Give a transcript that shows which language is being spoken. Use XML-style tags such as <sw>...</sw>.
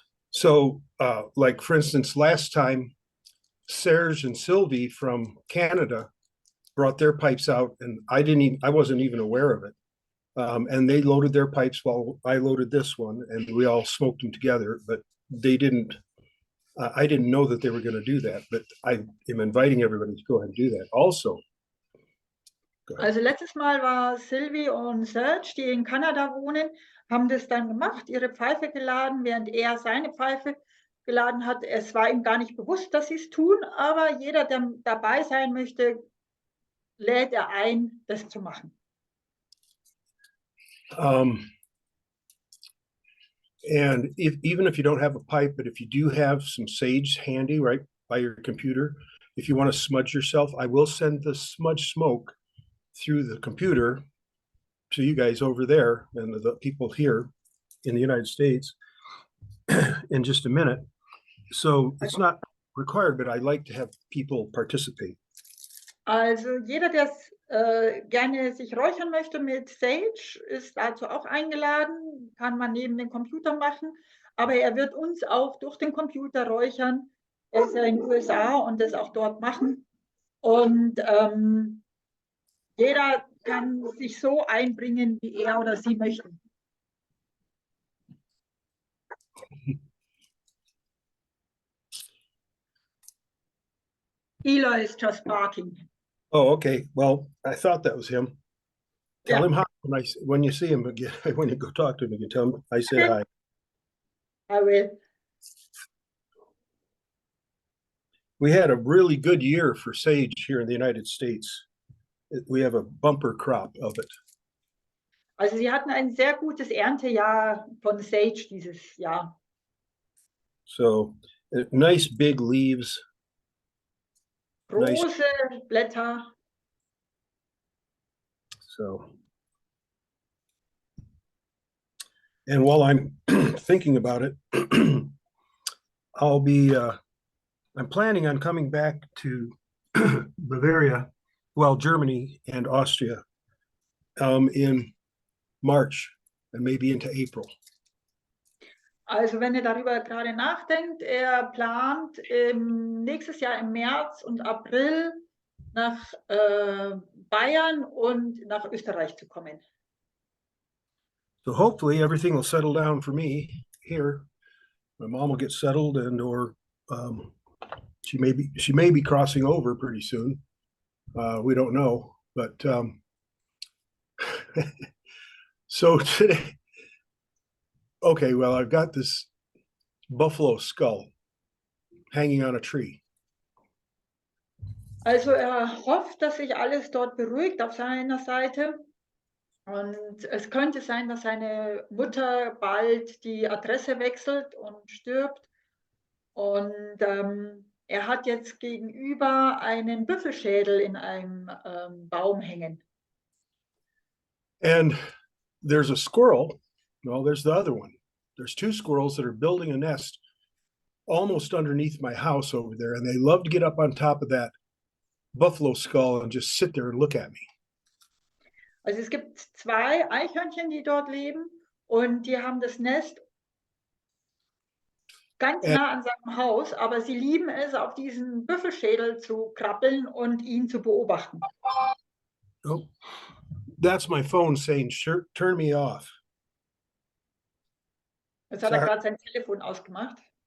<en>So, like for instance, last time, Serge and Sylvie from Canada brought their pipes out, and I wasn't even aware of it. And they loaded their pipes while I loaded this one, and we all smoked them together. But they didn't. I didn't know that they were going to do that. But I am inviting everybody to go ahead and do that. Also.</en> <de>Also letztes Mal war Sylvie und Serge, die in Kanada wohnen, haben das dann gemacht, ihre Pfeife geladen, während er seine Pfeife geladen hat. Es war ihm gar nicht bewusst, dass sie es tun, aber jeder, der dabei sein möchte, lädt er ein, das zu machen.</de> <en>And even if you don't have a pipe, but if you do have some sage handy, right? by your computer. If you want to smudge yourself, I will send the smudge smoke through the computer to you guys over there and the people here in the United States in just a minute. So it's not required, but I like to have people participate.</en> <de>Also jeder, der gerne sich räuchern möchte mit Sage, ist dazu auch eingeladen, kann man neben dem Computer machen, aber er wird uns auch durch den Computer räuchern. Er ist ja in den USA und das auch dort machen. Und jeder kann sich so einbringen, wie er oder sie möchte.</de> <en>Eloy is just barking. Oh, okay. Well, I thought that was him. Tell him hi when you see him again. When you go talk to him again, tell him I said hi. I will. We had a really good year for sage here in the United States. We have a bumper crop of it.</en> <de>Also sie hatten ein sehr gutes Erntejahr von Sage dieses Jahr.</de> <en>So nice big leaves.</en> <de>Große</de> <en>nice.</en> <de>Blätter.</de> <en>So, and while I'm thinking about it, I'll be, I'm planning on coming back to Bavaria, well, Germany and Austria in March and maybe into April.</en> <de>Also wenn er darüber gerade nachdenkt, er plant nächstes Jahr im März und April nach Bayern und nach Österreich zu kommen.</de> <en>So hopefully everything will settle down for me here. My mom will get settled, and or she may be crossing over pretty soon. We don't know, but so today. Okay, well, I've got this buffalo skull hanging on a tree.</en> <de>Also er hofft, dass sich alles dort beruhigt auf seiner Seite. Und es könnte sein, dass seine Mutter bald die Adresse wechselt und stirbt. Und er hat jetzt gegenüber einen Büffelschädel in einem Baum hängen.</de> <en>And there's a squirrel. Well, there's the other one. There's two squirrels that are building a nest almost underneath my house over there. And they love to get up on top of that buffalo skull and just sit there and look at me.</en> <de>Also es gibt zwei Eichhörnchen, die dort leben, und die haben das Nest ganz nah an seinem Haus, aber sie lieben es, auf diesen Büffelschädel zu krabbeln und ihn zu beobachten.</de> <en>Oh, that's my phone saying, sure, turn me off.</en> <de>Jetzt hat er gerade sein Telefon ausgemacht.</de>